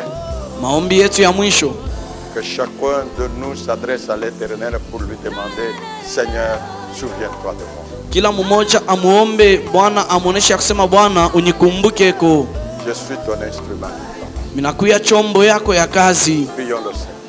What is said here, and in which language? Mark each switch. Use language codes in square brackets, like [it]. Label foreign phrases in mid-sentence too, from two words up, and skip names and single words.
[sw] Maombi yetu ya mwisho. [fr] Que chacun de nous s'adresse à l'Éternel pour lui demander, Seigneur, souviens-toi de moi. [sw] Kila mmoja amuombe Bwana, amuoneshe kusema Bwana unikumbuke. [fr] Je suis ton instrument. [sw] Minakuya chombo yako ya kazi. [fr] Prions le Seigneur.